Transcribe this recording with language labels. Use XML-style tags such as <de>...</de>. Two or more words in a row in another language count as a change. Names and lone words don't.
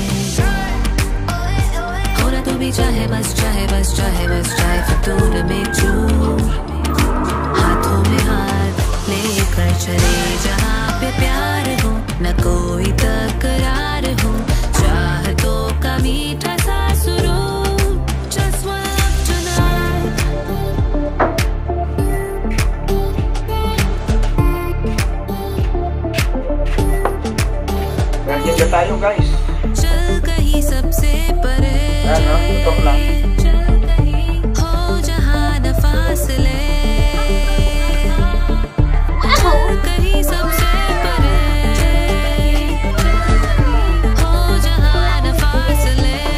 <hi>तू भी चाहे बस चाहे बस चाहे बस चाहे फितूर में चूर, हाथों में हाथ लेकर चले जहाँ पे प्यार हो, न कोई तकरार हो, चाहतों का मीठा सा सुरूर,</hi> <en>just one love tonight.</en> <tl>Nandiyan tayo guys.</tl> <hi>चल कहीं सबसे परे हो जहाँ न फासले, चल कहीं सबसे परे हो जहाँ न फासले,</hi>